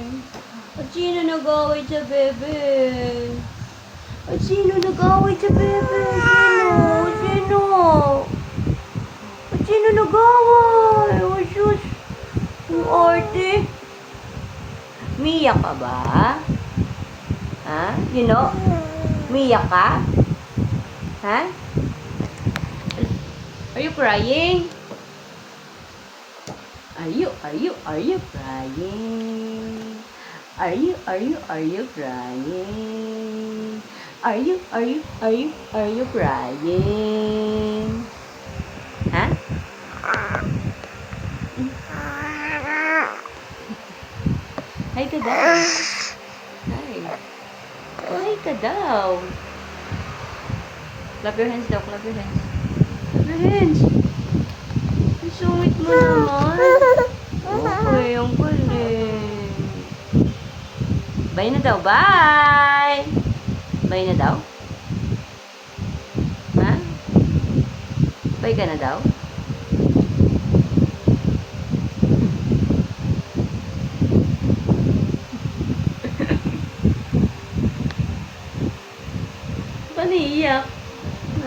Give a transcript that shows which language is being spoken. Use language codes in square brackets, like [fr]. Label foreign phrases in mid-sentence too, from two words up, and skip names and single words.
[tl] At sino nag-away sa bebe? At sino nag-away sa bebe? Sino? Sino? At sino nag-away? Oh, sus. Ang arte. Mia ka ba? Ha? [en] You know? [tl] Mia ka? Ha? [en] Are you crying? Are you crying? Are you crying? Are you crying? Are you crying? [tl] Ha? Hi ka daw. Hi. Oh, hi ka daw. [en] Clap your hands daw, clap your hands. Clap your hands. [tl] Ang sungit mo naman. Okay, ang galing. Bye na daw, bye! Bye na daw? Ha? Bye ka na daw? Paano iiyak? Ha?